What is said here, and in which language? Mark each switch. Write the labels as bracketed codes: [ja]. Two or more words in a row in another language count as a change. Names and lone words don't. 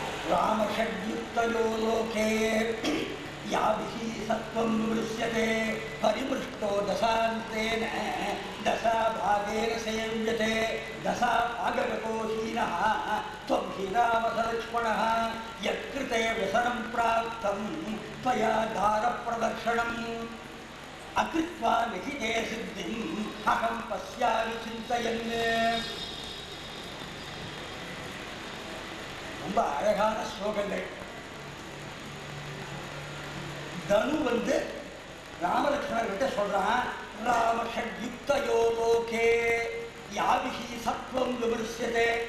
[sa] रामषड्युक्तयो लोके याभिः सत्त्वं विमृश्यते परिमृष्टो दशान्तेन दशाभागेन सेव्यते दशाभागगतो हीनः त्वं हि रामसलक्ष्मणः यत्कृते व्यसनं प्राप्तं त्वया दारप्रदर्शनम् अकृत्वा निहिते सिद्धिम् अहं पश्यामि चिन्तयन्. [ta] ரொம்ப அழகான ஸ்லோகங்கள். தனு வந்து ராமலட்சுமணர்கிட்ட சொல்றான், [sa] रामषड्युक्तयो लोके याभिः सत्त्वं विमृश्यते.